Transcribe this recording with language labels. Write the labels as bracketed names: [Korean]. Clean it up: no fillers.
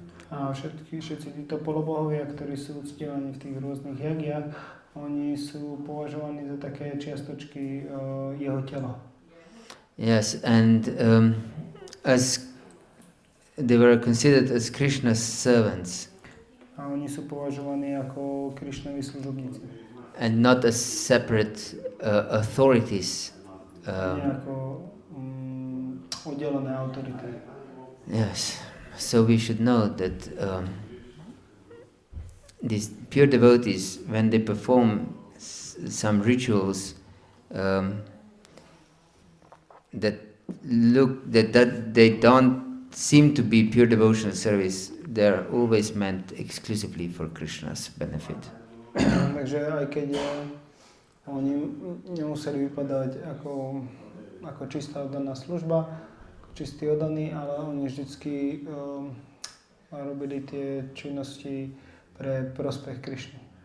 [Slovak] A všetci títo polobohovia, ktorí sú uctievaní v tých rôznych jagiach, oni sú považovaní za také čiastočky jeho tela. [English] Yes, and as they were considered as Krishna's servants. [Slovak] A oni sú považovaní ako Krishnovi služobníci. [English] And not as separate authorities. [Slovak] Nie ako oddelené autority. [English] Yes, so we should know that these pure devotees, when they perform some rituals that they don't seem to be pure devotional service, they are always meant exclusively for Krishna's benefit. [Slovak] Takže aj keď oni nemuseli vypadať ako čistá oddaná služba, ako čistý oddaný, ale oni vždycky robili tie činnosti pre prospech Krishny.